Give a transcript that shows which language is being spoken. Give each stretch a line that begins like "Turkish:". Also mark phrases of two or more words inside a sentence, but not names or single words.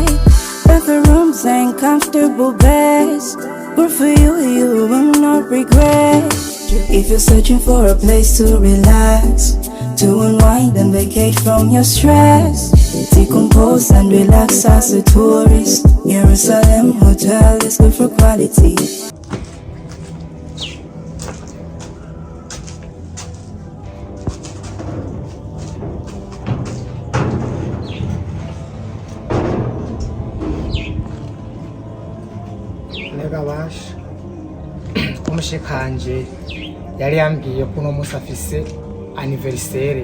English: But the rooms ain't comfortable beds, but for you, you will not regret. If you're searching for a place to relax, to unwind and vacate from your stress, decompose and relax as a tourist. Jerusalem Hotel is good for quality.
Rundi: Negabasha umushikanje yari yambwiye ko uno munsi afise anniversaire.